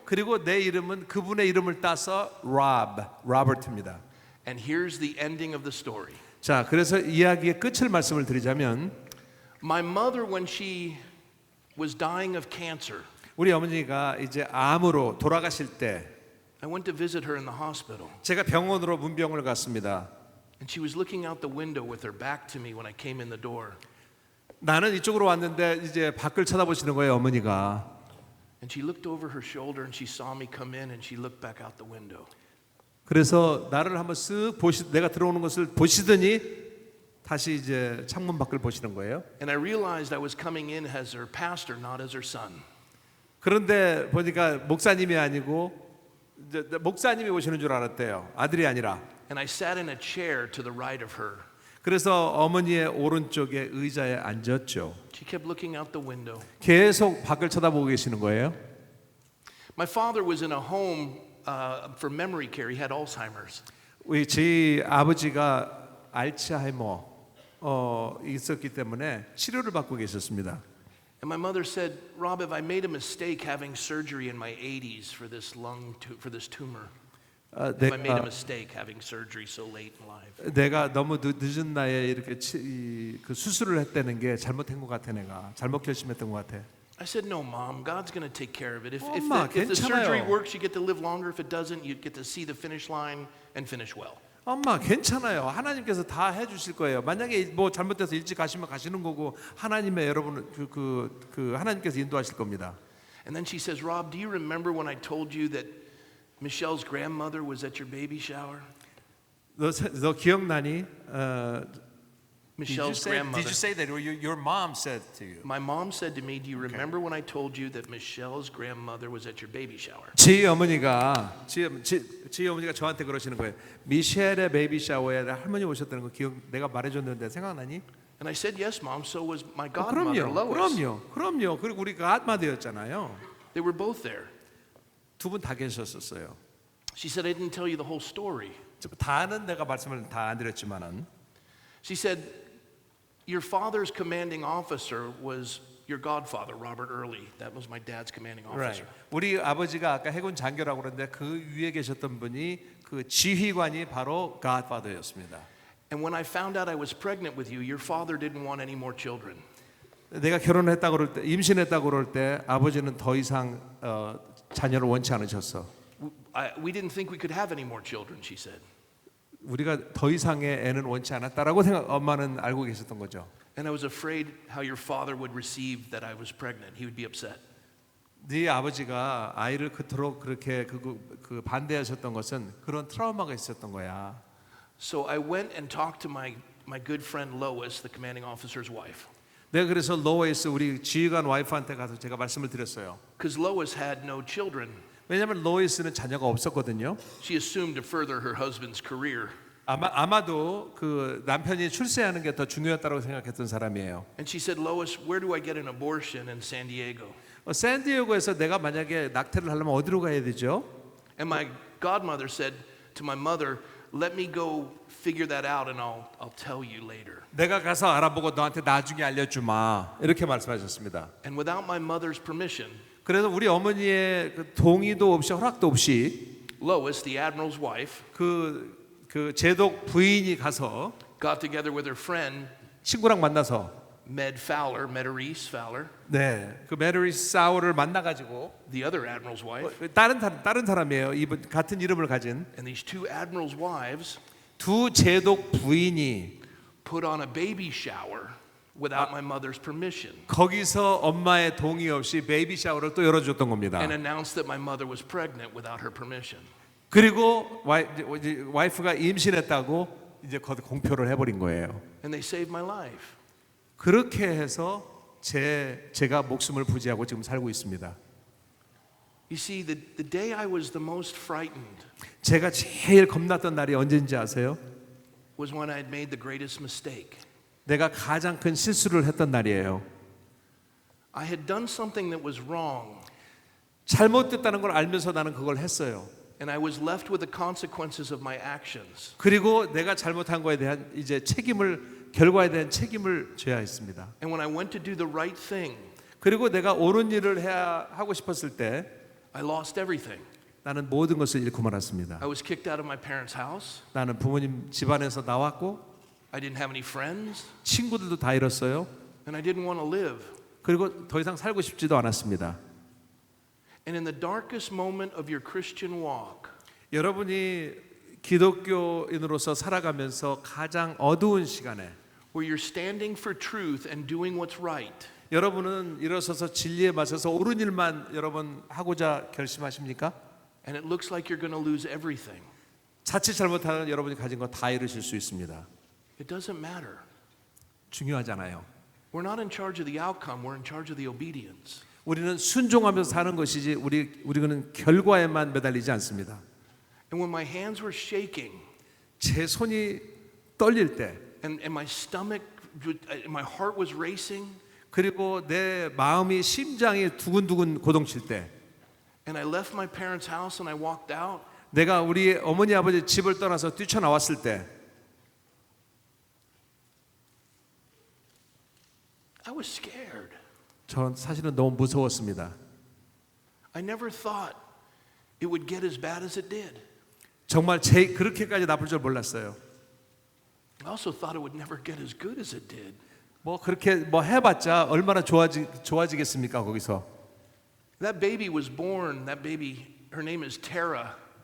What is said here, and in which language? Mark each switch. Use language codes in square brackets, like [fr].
[ko] 그리고 내 이름은 그분의 이름을 따서 로버트입니다. [en] And here's the ending of the story. [ko] 자, 그래서 이야기의 끝을 말씀을 드리자면 [en] My mother, when she was dying of cancer, [ko] 우리 어머니가 이제 암으로 돌아가실 때 [en] I went to visit her in the hospital, [ko] 제가 병원으로 문병을 갔습니다. [en] and she was looking out the window with her back to me when I came in the door. [ko] 나는 이쪽으로 왔는데 이제 밖을 쳐다보시는 거예요, 어머니가. [en] And she looked over her shoulder and she saw me come in and she looked back out the window. [ko] 그래서 나를 한번 쓱 내가 들어오는 것을 보시더니 다시 이제 창문 밖을 보시는 거예요. [en] And I realized I was coming in as her pastor, not as her son. [ko] 그런데 보니까 목사님이 아니고 이제 목사님이 오시는 줄 알았대요. 아들이 아니라. [en] And I sat in a chair to the right of her. [ko] 그래서 어머니의 오른쪽에 의자에 앉았죠. [en] She kept looking out the window. [ko] 계속 밖을 쳐다보고 계시는 거예요. [en] My father was in a home for memory care. He had Alzheimer's. [ko] 우리 제 아버지가 알츠하이머 있었기 때문에 치료를 받고 계셨습니다. [en] And my mother said, "Rob, have I made a mistake having surgery in my 80s for this for this tumor? Have I made a mistake having surgery so late in life?" [ko] 내가 너무 늦은 나이에 이렇게 그 수술을 했다는 게 잘못된 것 같아. 내가 잘못 결심했던 것 같아. [en] I said, "No, Mom. God's going to take care of it. If [ko] 엄마, [en] the surgery [ko] 괜찮아요. [en] works, you get to live longer. If it doesn't, you get to see the finish line and finish well." [ko] 엄마 괜찮아요. 하나님께서 다 해주실 거예요. 만약에 뭐 잘못돼서 일찍 가시면 가시는 거고 하나님의 여러분 그 하나님께서 인도하실 겁니다. [en] And then she says, Rob, do you remember when I told you that Michelle's grandmother was at your baby shower? [ko] 너 기억나니? [en] Michelle's grandmother. Did you say that, or your mom said to you? My mom said to me, do you remember when I told you that Michelle's grandmother was at your baby shower? [ko] 지 어머니가 저한테 그러시는 거예요. 미셸의 베이비 샤워에 할머니 오셨다는 거 내가 말해줬는데 생각나니? [en] And I said, yes, Mom, so was my godmother, Lois. [ko] 그럼요. 그리고 우리 godmother였잖아요. [en] They were both there. [ko] 두 분 다 계셨었어요. [en] She said, I didn't tell you the whole story. [ko] 다는 내가 말씀을 다 안 드렸지만은 [en] She said, your father's commanding officer was your godfather, Robert Early. That was my dad's commanding officer. [ko] 우리 아버지가 아까 해군 장교라고 그러는데 그 위에 계셨던 분이 그 지휘관이 바로 godfather였습니다. [en] And when I found out I was pregnant with you, your father didn't want any more children. [ko] 내가 결혼했다고 그럴 때 임신했다고 그럴 때 아버지는 더 이상 자녀를 원치 않으셨어. [en] We didn't think we could have any more children, she said. [ko] 우리가 더 이상의 애는 원치 않았다라고 엄마는 알고 계셨던 거죠. [en] And I was afraid how your father would receive that I was pregnant. He would be upset. [ko] 네 아버지가 아이를 그토록 그렇게 그 반대하셨던 것은 그런 트라우마가 있었던 거야. [en] So I went and talked to my good friend Lois, the commanding officer's wife. [ko] 내가 그래서 로이스 우리 지휘관 와이프한테 가서 제가 말씀을 드렸어요. [en] Because Lois had no children. [ko] 왜냐하면 로이스는 자녀가 없었거든요. [en] She assumed to further her husband's career. [ko] 아마도 그 남편이 출세하는 게 더 중요했다고 생각했던 사람이에요. [en] And she said, Lois, where do I get an abortion in San Diego? [ko] 샌디에고에서 내가 만약에 낙태를 하려면 어디로 가야 되죠? [en] And my godmother said to my mother, let me go figure that out and I'll tell you later. [ko] 내가 가서 알아보고 너한테 나중에 알려주마 이렇게 말씀하셨습니다. [en] And without my mother's permission, [ko] 그래서 우리 어머니의 그 동의도 없이 허락도 없이 [en] Lois, the admiral's wife, [ko] 그 제독 부인이 가서 [en] got together with her friend [ko] 친구랑 만나서 [en] Maurice Fowler, [ko] 그 메리 사우를 만나가지고 [en] the other admiral's wife, [ko] 다른 사람이에요. 이분 같은 이름을 가진 [en] and these two admirals' wives [ko] 두 제독 부인이 [en] put on a baby shower without my mother's permission. [ko] 거기서 엄마의 동의 없이 베이비 샤워를 또 열어줬던 겁니다. [en] And announced that my mother was pregnant without her permission. [ko] 그리고 와이프가 임신했다고 이제 거기 공표를 해버린 거예요. [en] And they saved my life. [ko] 그렇게 해서 제가 목숨을 부지하고 지금 살고 있습니다. [en] You see, the day I was the most frightened [ko] 제가 제일 겁났던 날이 언제인지 아세요? [en] was when I had made the greatest mistake. [ko] 내가 가장 큰 실수를 했던 날이에요. [en] I had done something that was wrong, [ko] 잘못됐다는 걸 알면서 나는 그걸 했어요. [en] and I was left with the consequences of my actions. [ko] 그리고 내가 잘못한 거에 대한 이제 결과에 대한 책임을 져야 했습니다. [en] And when I went to do the right thing, [ko] 그리고 내가 옳은 일을 하고 싶었을 때 [en] I lost everything. [ko] 나는 모든 것을 잃고 말았습니다. [en] I was kicked out of my parents' house. [ko] 나는 부모님 집안에서 나왔고 [en] I didn't have any friends, [ko] 친구들도 다 잃었어요. [en] and I didn't want to live. [ko] 그리고 더 이상 살고 싶지도 않았습니다. [en] And in the darkest moment of your Christian walk, [ko] 여러분이 기독교인으로서 살아가면서 가장 어두운 시간에 [en] where you're standing for truth and doing what's right, [ko] 여러분은 일어서서 진리에 맞서서 옳은 일만 여러분 하고자 결심하십니까? [en] and it looks like you're going to lose everything. [ko] 자칫 잘못하면 여러분이 가진 거 다 잃으실 수 있습니다. [en] It doesn't matter. [ko] 중요하잖아요. [en] We're not in charge of the outcome, we're in charge of the obedience. [ko] 우리는 순종하면서 사는 것이지 우리는 결과에만 매달리지 않습니다. [en] And when my hands were shaking [ko] 제 손이 떨릴 때 [en] and my stomach, my heart was racing, [ko] 그리고 내 마음이 심장이 두근두근 고동칠 때 [en] and I left my parents' house and I walked out, [ko] 내가 우리 어머니 아버지 집을 떠나서 뛰쳐나왔을 때 [en] I was scared. [ko] 전 사실은 너무 무서웠습니다. [en] I never thought it would get as bad as it did. [ko] 정말 그렇게까지 나쁠 줄 몰랐어요. [en] I also thought it would never get as good as it did. [ko] 그렇게 해봤자 얼마나 좋아지겠습니까 거기서. [en] That baby was born, her name is Tara.